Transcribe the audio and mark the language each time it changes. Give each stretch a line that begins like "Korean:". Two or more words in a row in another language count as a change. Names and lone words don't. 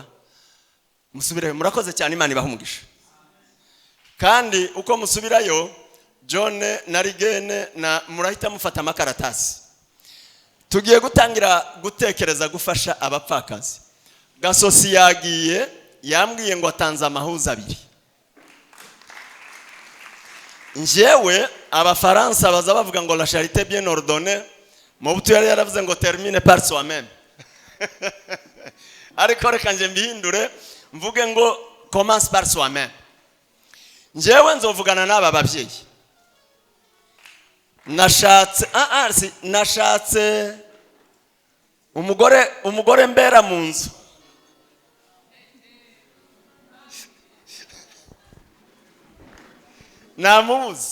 Kinyarwanda: Musubire, murakoze cyane, Imana ibaha umugisha. Kandi uko musubirayo, John na Rigene na murahita mufata amakaratasi. Tugiye gutangira gutekereza gufasha abapfakazi. Gasosi yagiye yambwiye ngo atanze amahuza 2. Njewe abafaransa baza bavuga ngo
French: la charité bien ordonnée,
Kinyarwanda: Mobutu yari yaravuze ngo
French: termine par soi-même.
Kinyarwanda: Ariko reka nje mbihindure mvuge ngo
French: commence par soi-même.
Kinyarwanda: Njewe nzovugana n'aba babyeyi. Nashatse umugore mbera mu nzu. Namuzi.